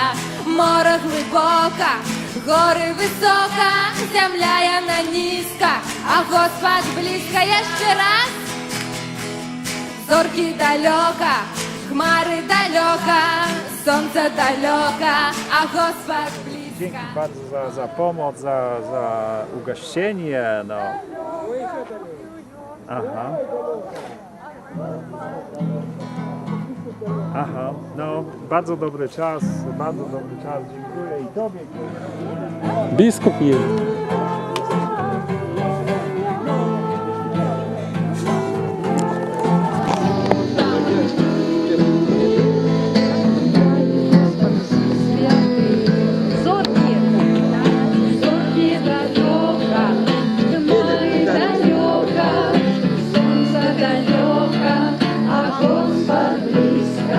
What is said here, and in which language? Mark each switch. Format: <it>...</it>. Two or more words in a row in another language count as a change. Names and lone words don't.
<uk>Море глибоко, гори високо, земля яна низька, а Господь близько. Я ще раз. Зорки далеко, хмари далеко, сонце далеко, а Господь близько.</uk> <pl>Dzięki bardzo za pomoc, za ugoszczenie. No. Aha. Aha, no bardzo dobry czas, dziękuję i Tobie. Biskup jest.</pl> <uk>Зорки, зорки далека, хмари далека, сонце далека, а Господь близько.</uk>